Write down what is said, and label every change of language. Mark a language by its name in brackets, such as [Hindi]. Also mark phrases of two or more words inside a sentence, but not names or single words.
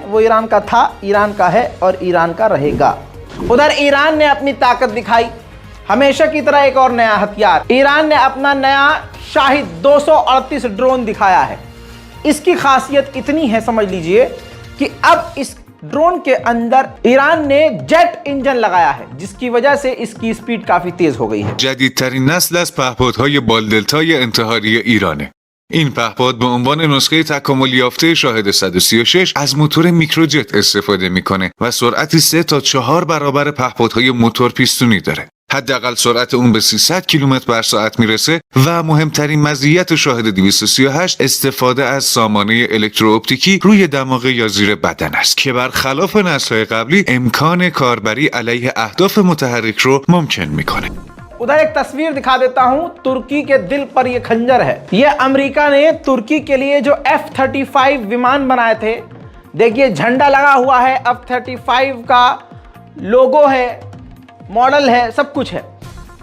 [Hindi] वो ईरान का था, ईरान का है और ईरान का रहेगा। उधर ईरान ने अपनी ताकत दिखाई, हमेशा की तरह एक और नया हथियार। ईरान ने अपना नया शाहिद 238 ड्रोन दिखाया है। इसकी खासियत इतनी है, समझ लीजिए, कि अब इस ड्रोन के अंदर ईरान ने [English] jet engine [Hindi] लगाया है, जिसकी वजह से इसकी स्पीड काफी तेज हो गई है। [Persian] جدیدترین نسل از پهپادهای بالدلتای انتحاری ایرانه. این پهپاد به عنوان نسخه تکامل یافته شاهد 136 از موتور میکروجت استفاده میکنه و سرعتی 3 تا 4 برابر پهپادهای موتور پیستونی داره. حداقل سرعت اون به 300 کیلومتر بر ساعت میرسه و مهمترین مزیت شاهد 238 استفاده از سامانه الکترواپتیکی روی دماغ یا زیر بدن است که برخلاف نسل‌های قبلی امکان کاربری علیه اهداف متحرک رو ممکن میکنه. [Hindi] उधर एक तस्वीर दिखा देता हूं। तुर्की के दिल पर यह खंजर है। यह अमेरिका ने तुर्की के लिए जो F-35 विमान बनाए थे, देखिए झंडा लगा हुआ है, F-35 का लोगो है, मॉडल है, सब कुछ है।